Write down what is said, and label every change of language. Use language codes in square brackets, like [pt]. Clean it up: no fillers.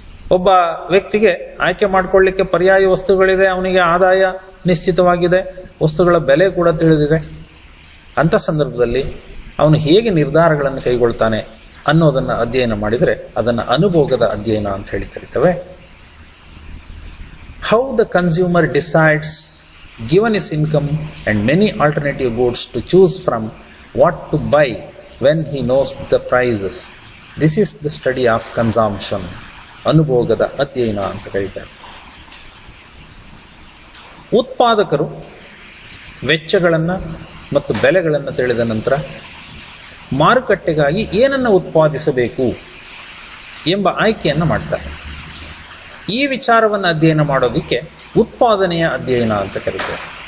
[kn] ಒಬ್ಬ ವ್ಯಕ್ತಿಗೆ ಆಯ್ಕೆ ಮಾಡಿಕೊಳ್ಳಲಿಕ್ಕೆ ಪರ್ಯಾಯ ವಸ್ತುಗಳಿದೆ, ಅವನಿಗೆ ಆದಾಯ ನಿಶ್ಚಿತವಾಗಿದೆ, ವಸ್ತುಗಳ ಬೆಲೆ ಕೂಡ ತಿಳಿದಿದೆ. ಅಂಥ ಸಂದರ್ಭದಲ್ಲಿ ಅವನು ಹೇಗೆ ನಿರ್ಧಾರಗಳನ್ನು ಕೈಗೊಳ್ತಾನೆ ಅನ್ನೋದನ್ನು ಅಧ್ಯಯನ ಮಾಡಿದರೆ ಅದನ್ನು ಅನುಭೋಗದ ಅಧ್ಯಯನ ಅಂತ ಹೇಳಿ ಕರಿತೇವೆ. [en] How the consumer decides given his income and many alternative goods to choose from what to buy when he knows the prices. This is the study of consumption. [kn] ಅನುಭೋಗದ ಅಧ್ಯಯನ ಅಂತ ಕರೀತಾರೆ. ಉತ್ಪಾದಕರು ವೆಚ್ಚಗಳನ್ನು ಮತ್ತು ಬೆಲೆಗಳನ್ನು ತಿಳಿದ ನಂತರ ಮಾರುಕಟ್ಟೆಗಾಗಿ ಏನನ್ನು ಉತ್ಪಾದಿಸಬೇಕು ಎಂಬ ಆಯ್ಕೆಯನ್ನು ಮಾಡ್ತಾರೆ. ಈ ವಿಚಾರವನ್ನು ಅಧ್ಯಯನ ಮಾಡೋದಕ್ಕೆ ಉತ್ಪಾದನೆಯ ಅಧ್ಯಯನ ಅಂತ ಕರೀತಾರೆ.